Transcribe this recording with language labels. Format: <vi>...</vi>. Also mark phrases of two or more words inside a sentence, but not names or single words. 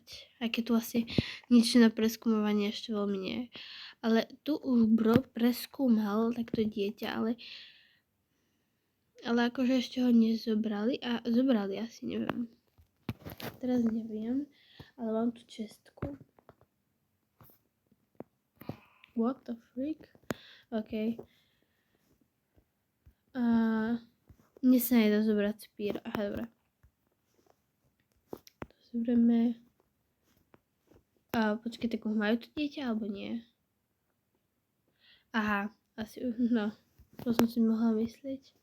<sk>Aj keď tu asi nič na preskúmavanie ešte veľmi nie je. Ale tu už bro preskúmal takto dieťa, ale akože ešte ho nezobrali a zobrali asi, neviem. Teraz neviem, ale mám tu čestku.</sk> <en>What the freak?</en> <sk>OK. Mne sa nedá zobrať spír. Aha, dobre. To zoberieme. Počkej, tak majú to dieťa, alebo nie? Aha, asi, no. To som si mohla myslieť.</sk>